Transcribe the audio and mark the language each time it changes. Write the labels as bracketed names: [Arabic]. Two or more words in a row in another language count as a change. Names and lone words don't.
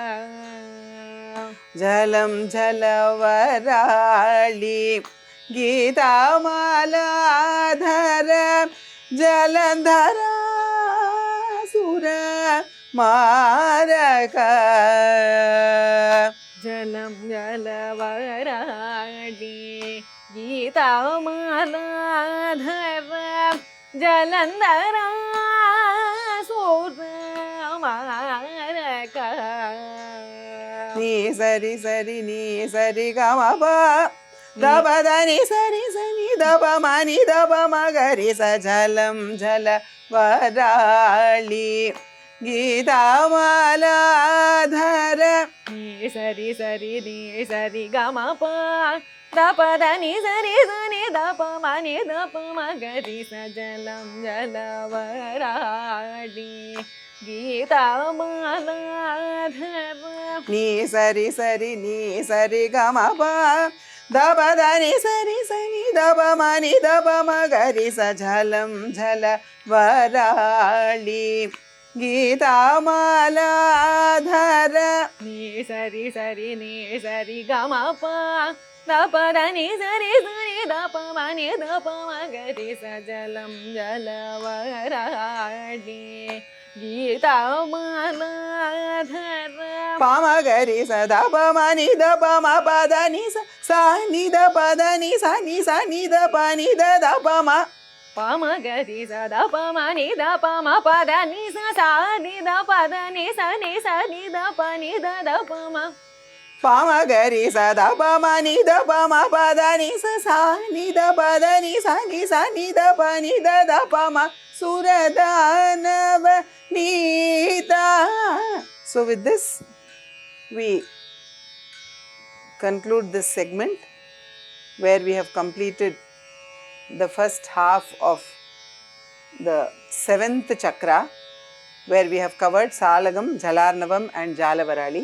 [Sanskrit] Jalam jalavarali Gita mala dhara Jalandhara sura maraka Jalam jalavaradi Gita mala dhara Jalandhara sura maraka Ni sari sari ni sari ga ma pa da pa da ni sari sani da pa ma ni da pa ma ga ri sa jalam jala varali Gita mala dhara Ni sari sari ni sari ga ma pa da pa da ni sari sani da pa ma ni da pa ma ga ri sa jalam jalavaradi Gita mala dhara Ni sari sari ni sari ga ma pa da pa da ni sari sani da pa ma ni da pa ma ga ri sa jalam jala varali Gita mala dhara Ni sari sari ni sari ga ma pa da pa da ni sari sani da pa ma ni da pa ma ga ri sa jalam jalavaradi Gita mala dhara pa ma ga ri sa da pa ma ni da pa ma pa da ni sa ni da pa da ni sa ni da pa ni da pa ma pa ma ga ri sa da pa ma ni da pa ma pa da ni sa ni da pa da ni sa ni da pa ni da pa ma pa ma ga ri sa da pa ma ni da pa ma pa da ni sa ni da pa da ni sa ni da pa ni da pa ma Suradhanava Nita. [English] So with this we conclude this segment where we have completed the first half of the 7th chakra, where we have covered Salagam, Jalarnavam and Jalavarali.